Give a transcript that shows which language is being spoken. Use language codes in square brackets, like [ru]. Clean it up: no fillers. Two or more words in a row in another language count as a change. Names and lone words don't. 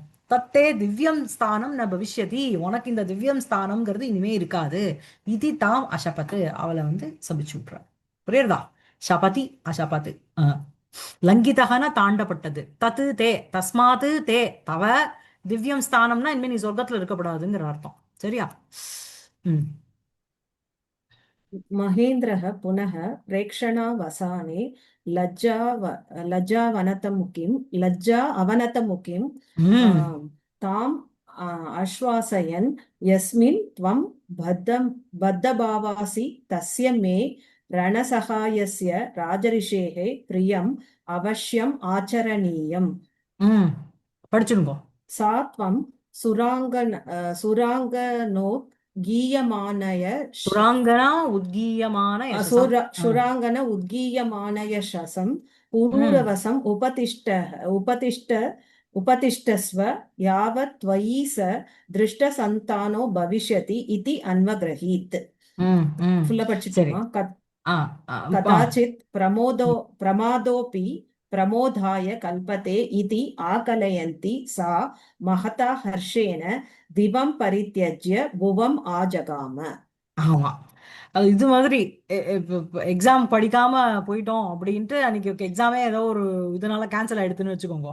[sa] तत्ते दिव्यं स्थानं न भविष्यति, [ta] உனக்கு இந்த திவ்யம் ஸ்தானம்ங்கிறது இனிமே இருக்காது. இது [sa] ताम् अशपत्, [ta] அவளை வந்து சபிச்சு விட்டுற. புரியுறதா? [sa] शपति अशपत्. [ta] லங்கிதகன தாண்டப்பட்டது. [sa] तत् ते तस्मात् ते तव दिव्यं स्थानम् [ta] இனிமே நீ சொர்க்கத்துல இருக்கப்படாதுங்கிற அர்த்தம். சரியா? [sa] महेन्द्रः पुनः प्रेक्षणावसाने लज्जा अवनतमुखीं ताम् आश्वासयन् यस्मिन् त्वं बद्धभावासि तस्य मे रणसहायस्य राजऋषेः प्रियम् अवश्यम् आचरणीयम्. [ta] படிச்சுங்கோ. [sa] सा त्वं सुराङ्गनो गीयमानय सुराङ्गना उद्गीयमाना सुराङ्गन उद्गीयमानय सशं पुरूरवसं उपतिष्ठस्व यावत् त्वयि स दृष्टसन्तानो भविष्यति इति अन्वग्रहीत्. [ta] ஃபுல்லா படிச்சிட்டுமா? [sa] कदाचित् प्रमादोऽपि प्रमोदाय कल्पते इति आकलयन्ती सा महता हर्षेण दिवं परित्यज्य भुवम् आजगाम. [ta] ஆமா, அது இது மாதிரி எக்ஸாம் படிக்காம போயிட்டோம் அப்படின்ட்டு அன்னைக்கு எக்ஸாமே ஏதோ ஒரு இதனால கேன்சல் ஆயிடுதுன்னு வச்சுக்கோங்க.